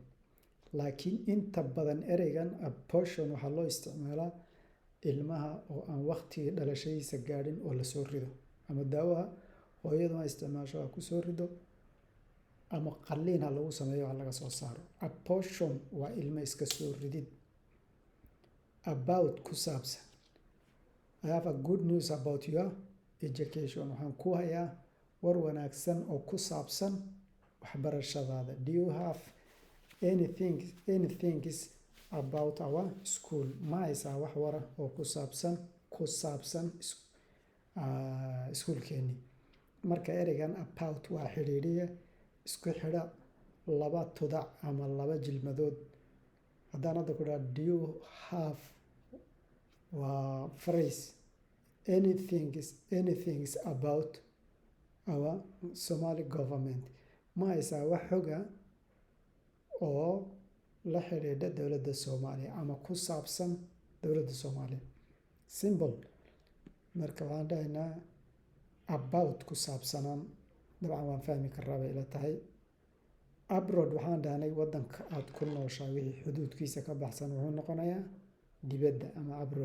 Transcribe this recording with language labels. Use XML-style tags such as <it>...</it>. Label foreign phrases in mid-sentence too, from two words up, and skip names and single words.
<so>laakiin inta badan ereygan abortion waxaa loo isticmaalaa ilmaha oo aan waqtigii dhalashadiisa gaadhin oo lasoo rido, ama daawaha hooyadu ha isticmaasho ha ku soo rido, ama qalliin ha lagu sameeyo ha laga soo saaro. abortion waa ilmo iska soo ridid. about ku saabsan.</so> <en>I have a good news about your education.</en> <so>waxaan ku hayaa war wanaagsan oo ku saabsan waxbarashadaada.</so> <en>do you have anything is about our school?</en> <so>ma haysaa wax wara oo ku saabsan iskuulkeennii. marka ereygan about waa xidhiidhiye isku xidha laba tudac ama laba jilmadood. haddaan hadda ku dhaha</so> <en>do you have</en> <so>waa phrase.</so> <en>anything is about our Somali government.</en> <so>ma haysaa wax xoga oo la xidhiidha dowladda Soomaaliya ama ku saabsan dowladda Soomaaliya. symbol marka waxaan dhahaynaa about ku saabsanaan. dabcan waan fahmi karaa bay ila tahay. abroad waxaan dhahnay wadanka aad ku nooshaa wixii xuduudkiisa ka baxsan wuxuu noqonayaa dibadda ama abroad.</so>